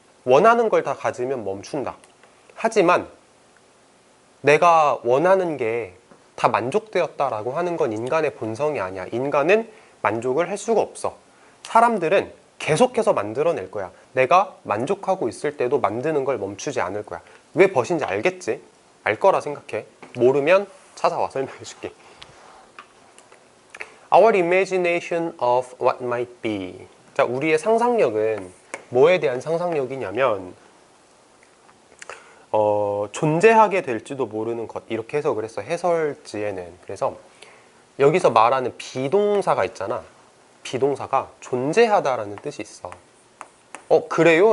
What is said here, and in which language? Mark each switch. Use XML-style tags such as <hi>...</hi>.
<ko>원하는 걸 다 가지면 멈춘다. 하지만 내가 원하는 게 다 만족되었다라고 하는 건 인간의 본성이 아니야. 인간은 만족을 할 수가 없어. 사람들은 계속해서 만들어낼 거야. 내가 만족하고 있을 때도 만드는 걸 멈추지 않을 거야. 왜 벗인지 알겠지? 알 거라 생각해. 모르면 찾아와 설명해 줄게.</ko> <en>Our imagination of what might be.</en> <ko>자, 우리의 상상력은 뭐에 대한 상상력이냐면 존재하게 될지도 모르는 것, 이렇게 해석을 했어. 해설지에는. 그래서 여기서 말하는 비동사가 있잖아. 비동사가 존재하다라는 뜻이 있어. 그래요?</ko>